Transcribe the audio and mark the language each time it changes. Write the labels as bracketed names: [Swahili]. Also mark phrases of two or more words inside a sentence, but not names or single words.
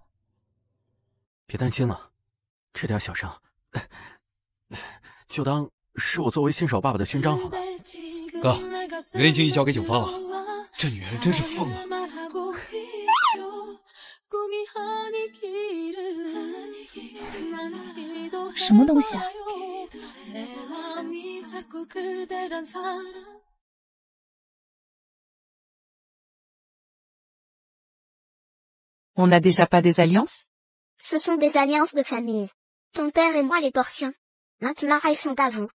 [Chinese] 别担心了，这点小伤，就当是我作为新手爸爸的勋章好了。哥，人已经移交给警方了，这女人真是疯了。什么东西啊 [French] ？On n'a déjà pas des alliances? Ce sont des alliances de famille. Ton père et moi les portions. Maintenant elles sont à vous.